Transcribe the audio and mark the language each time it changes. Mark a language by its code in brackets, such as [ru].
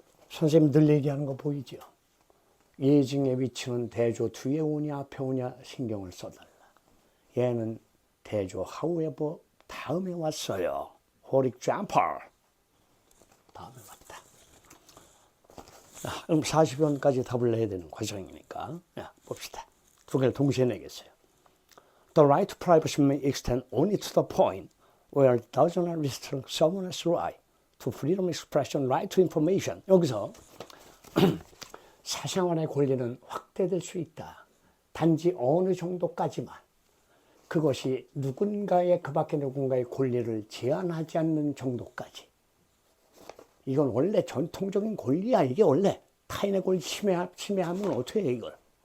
[ko] 선생님 늘 얘기하는 거 보이죠? 예증의 위치는 대조 뒤에 오냐 앞에 오냐 신경을 써달라. 얘는 대조 however 다음에 왔어요. For example 다음에 왔다. 그럼 40원까지 답을 내야 되는 과정이니까 봅시다. 두 개를 동시에 내겠어요. [en] The right to privacy may extend only to the point where it does not restrict someone's right to freedom of expression, right to information. [ko] 여기서 사생활의 권리는 확대될 수 있다. 단지 어느 정도까지만. 그것이 누군가의 그 밖에 누군가의 권리를 제한하지 않는 정도까지. 이건 원래 전통적인 권리야. 이게 원래 타인의 권리 침해하면 어떻게 해 이걸.